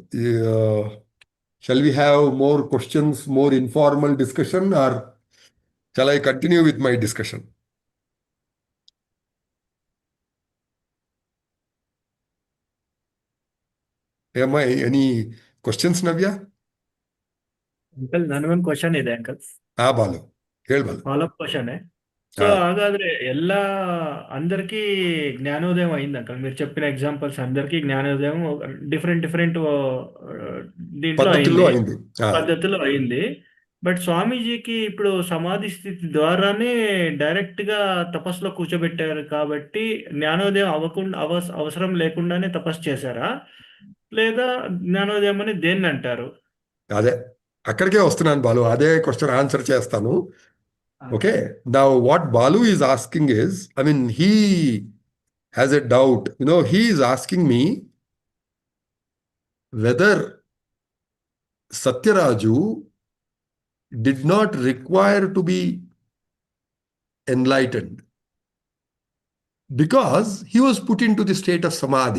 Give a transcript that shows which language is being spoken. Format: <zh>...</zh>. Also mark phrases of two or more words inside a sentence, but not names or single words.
<en>Shall we have more questions, more informal discussion, or shall I continue with my discussion? Any questions, Navya?</en> <kn>ಅಂಕಲ್ ನನಗೊಂದು ಕ್ವಶನ್ ಇದೆ ಅಂಕಲ್.</kn> <te>బాలు బాలు</te> <en>follow-up question.</en> <te>సో</te> <kn>ಹಾಗಾದ್ರೆ ಎಲ್ಲ</kn> <te>అందరికీ జ్ఞానోదయం అయింది అంకల్. మీరు చెప్పిన ఎగ్జాంపుల్స్ అందరికీ జ్ఞానోదయం డిఫరెంట్ దీంట్లో అయింది, పద్ధతిలో అయింది. బట్ స్వామీజీకి ఇప్పుడు సమాధి స్థితి ద్వారానే డైరెక్ట్ గా తపస్సులో కూర్చోబెట్టారు కాబట్టి జ్ఞానోదయం అవసరం లేకుండానే తపస్సు చేశారా, లేదా జ్ఞానోదయం అని దేన్ని అంటారు? అదే అక్కడికే వస్తున్నాను బాలు, అదే</te> <en>question answer</en> <te>చేస్తాను.</te> <en>okay, now what Balu is asking is, I mean he has a doubt, he is asking me whether Satyaraju did not require to be enlightened because he was put into the state of samadhi.</en>